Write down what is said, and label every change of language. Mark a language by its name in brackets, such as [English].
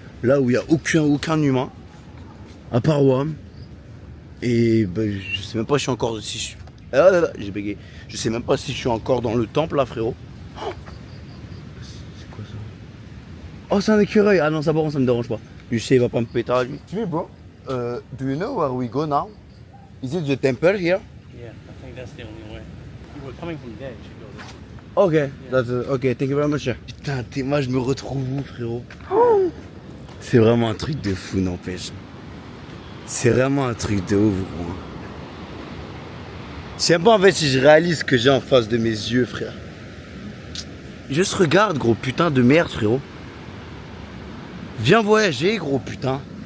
[French] Là où il n'y a aucun humain. À part WAM. Et ben, je sais même pas si je suis encore. Si je... Ah là là, j'ai bégayé. Je sais même pas si je suis encore dans le temple là frérot. Oh, c'est quoi ça? Oh c'est un écureuil. Ah non ça par contre ça me dérange pas. Lui sais il va pas me péter à lui. Tu veux bro? [English] Do you know where we go now? Is it the temple here? Yeah, I think that's the only way. You were coming from there, you should go this way. Ok, that's, ok, thank you very much. [French] Putain, moi je me retrouve où frérot? Oh, c'est vraiment un truc de fou, n'empêche. C'est vraiment un truc de ouf, gros. Je sais pas en fait si je réalise ce que j'ai en face de mes yeux, frère. Juste regarde, gros putain de merde, frérot. Viens voyager, gros putain.